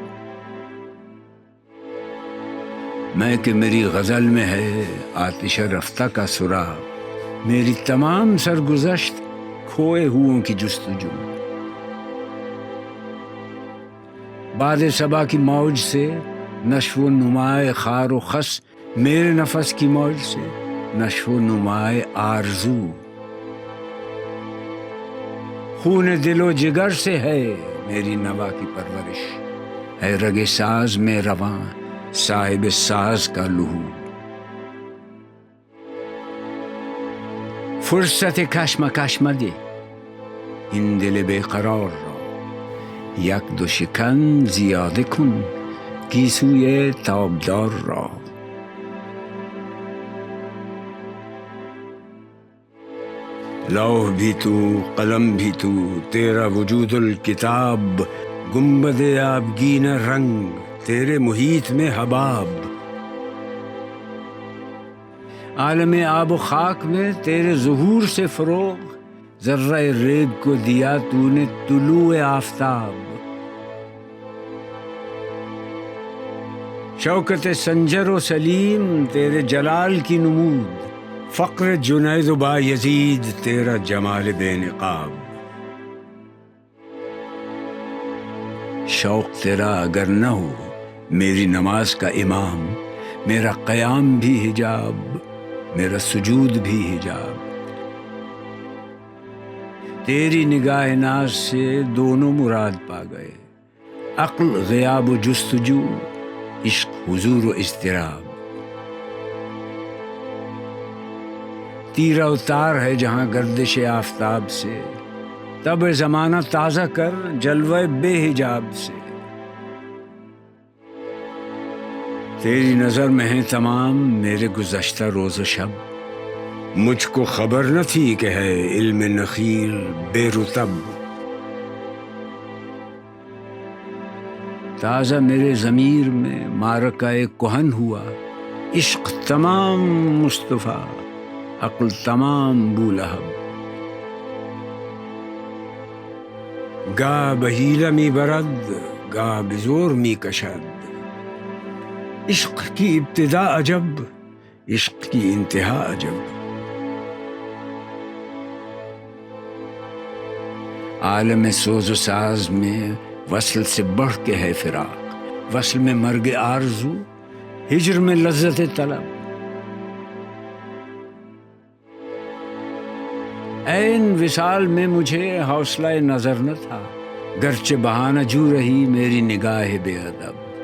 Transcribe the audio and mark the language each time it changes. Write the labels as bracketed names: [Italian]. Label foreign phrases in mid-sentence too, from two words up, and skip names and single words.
[Urdu] میں کہ میری غزل میں ہے آتش رفتہ کا سراغ، میری تمام سرگزشت کھوئے ہوں کی جستجو۔ باد صبا کی موج سے نشو و نمائے خار و خس، میرے نفس کی موج سے نشو و نمائے آرزو۔ خون دل و جگر سے ہے میری نوا کی پرورش، ہے رگ ساز میں رواں صاحب ساز کا لہو۔ [Persian] فرصت کشمکش مده این دل بے قرار را، یک دو شکن زیاده کن گیسوی تابدار را۔ [Urdu] لوح بھی تو قلم بھی تو، تیرا وجود الکتاب، گنبد آبگین رنگ تیرے محیط میں حباب۔ عالم آب و خاک میں تیرے ظہور سے فروغ، ذرہ ریگ کو دیا تو نے طلوع آفتاب۔ شوکت سنجر و سلیم تیرے جلال کی نمود، فقر جنید و بایزید تیرا جمال بے نقاب۔ شوق تیرا اگر نہ ہو میری نماز کا امام، میرا قیام بھی حجاب، میرا سجود بھی حجاب۔ تیری نگاہ ناز سے دونوں مراد پا گئے، عقل غیاب و جستجو، عشق حضور و اضطراب۔ تیرا اتار ہے جہاں گردش آفتاب سے، تب زمانہ تازہ کر جلوہ بے حجاب سے۔ تیری نظر میں ہیں تمام میرے گزشتہ روز و شب، مجھ کو خبر نہ تھی کہ ہے علم نخیل بے رطب۔ تازہ میرے ضمیر میں معرکہ کہن ہوا، عشق تمام مصطفیٰ، عقل تمام بولہب. [Persian] گاہ بحیلہ می برد، گاہ بزور می کشد. [Urdu] عشق کی ابتدا عجب، عشق کی انتہا عجب. عالم سوز و ساز میں وصل سے بڑھ کے ہے فراق، وصل میں مرگ آرزو، ہجر میں لذت طلب. عین وصال میں مجھے حوصلہ نظر نہ تھا، گرچہ بہانہ جو رہی میری نگاہ بے ادب.